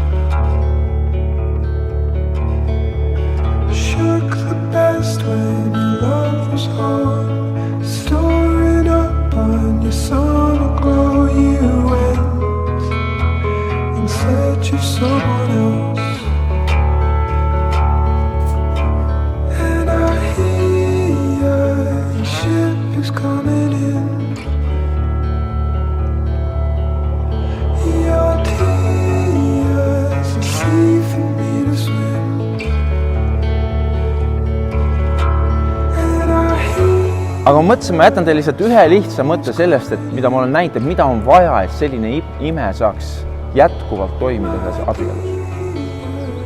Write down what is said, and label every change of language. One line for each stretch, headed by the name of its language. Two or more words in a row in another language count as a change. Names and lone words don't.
English: Shook the best when your love was on, storing up on your summer glow. You went in search of someone else, and I hear your ship is coming in.
Estonian: Aga ma mõtlesin, ma jätan teile lihtsalt ühe lihtsa mõtte sellest, et mida ma olen näinud, et mida on vaja, et selline ime saaks jätkuvalt toimida ühes abielus.